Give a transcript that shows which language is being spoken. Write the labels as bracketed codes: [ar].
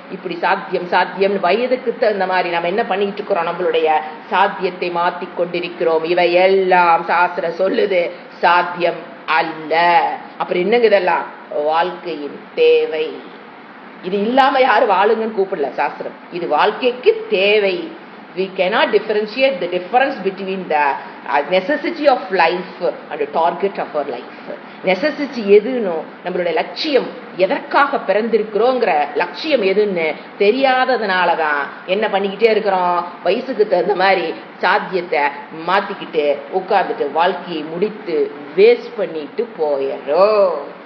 [ta] இப்படி சாத்தியம் சாத்தியம் வயதுக்கு தகுந்த மாதிரி நம்ம என்ன பண்ணிட்டு இருக்கிறோம், நம்மளுடைய சாத்தியத்தை மாத்தி கொண்டிருக்கிறோம். இவை எல்லாம் சாஸ்திரம் சொல்லுது சாத்தியம் அல்ல. அப்புறம் என்னங்க இதெல்லாம்? வாழ்க்கையின் தேவை. இது இல்லாம யாரும் வாழுங்கன்னு கூப்பிடல சாஸ்திரம், இது வாழ்க்கைக்கு தேவை. [en] We cannot differentiate the difference between the necessity of life and the target of our life. [ta] Necessity எதுன்னு, நம்மளுடைய லட்சியம், எதற்காக பிறந்திருக்கிறோங்கிற லட்சியம் எதுன்னு தெரியாததுனாலதான் என்ன பண்ணிக்கிட்டே இருக்கிறோம், வயசுக்கு தகுந்த மாதிரி சாத்தியத்தை மாத்திக்கிட்டு உட்கார்ந்துட்டு வாழ்க்கையை முடித்து வேஸ்ட் பண்ணிட்டு போயிடும்.